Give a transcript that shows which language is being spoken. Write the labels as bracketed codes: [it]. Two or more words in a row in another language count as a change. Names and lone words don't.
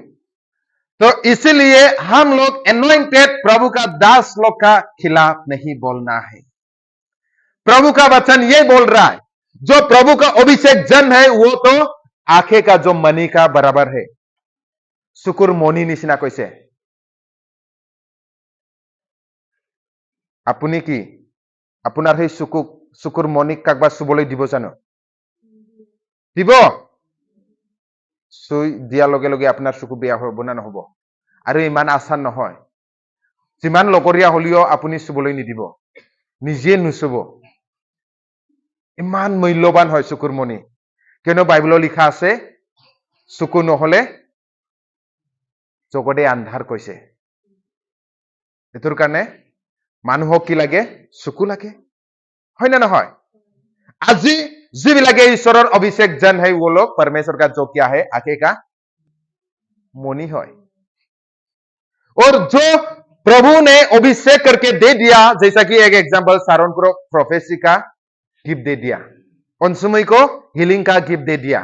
[hi] तो इसीलिए हम लोग एनोइंटेड प्रभु का दास लोग का खिलाफ नहीं बोलना है। प्रभु का वचन ये बोल रहा है, जो प्रभु का अभिषेक जन है, वो तो आंखें का जो मनी का बराबर है। [as] চকুৰ মণি নিচিনা कैसे আপুনি কি আপোনাৰ সেই চকুৰ মণিক কাকবা চুবলৈ দিব জানো? দিব? চুই দিয়াৰ লগে লগে আপোনাৰ চকু বেয়া হ'ব না নহব? আৰু ইমান আচান নহয়, যিমান লগৰীয়া হলেও আপুনি চুবলৈ নিদিব, নিজে নুচুব। ইমান মূল্যবান হয় চকুৰ মণি, কিয়নো বাইবেলত লিখা আছে, চকু নহলে জগতে আন্ধাৰ কৈছে। এটোৰ কাৰণে মানুহক কি লাগে? চকু লাগে, হয় না নহয়? আজি যিবিলাকে ঈশ্বৰৰ [hi] अभिषेक जन है, वो लोग परमेश्वर का जो क्या है? आंखें का मोनी है। और जो प्रभु ने अभिषेक करके दे दिया, जैसा कि एक एग्जांपल सारोन को प्रोफेसी का गिफ्ट दे दिया, उनसुमई को हीलिंग का गिफ्ट दे दिया।